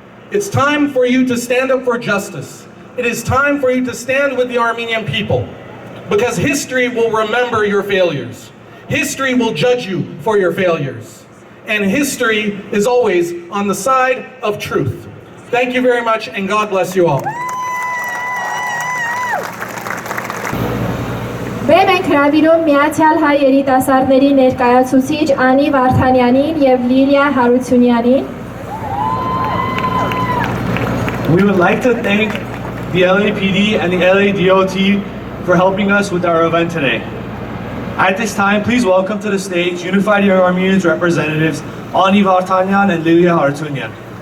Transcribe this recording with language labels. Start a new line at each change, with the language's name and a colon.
English: It's time for you to stand up for justice. It is time for you to stand with the Armenian people, because history will remember your failures. History will judge you for your failures. And history is always on the side of truth. Thank you very much, and God bless you all.
Armenian: Մենք հրավիրում Միացյալ Հայ երիտասարդների ներկայացուցիչ Անի Վարդանյանին եւ Լիլիա Հարությունյանին.
English: We would like to thank the LAPD and the LADOT for helping us with our event today. At this time, please welcome to the stage Unified Young Armenians representatives Ani Vartanyan and Lilia Hartunyan.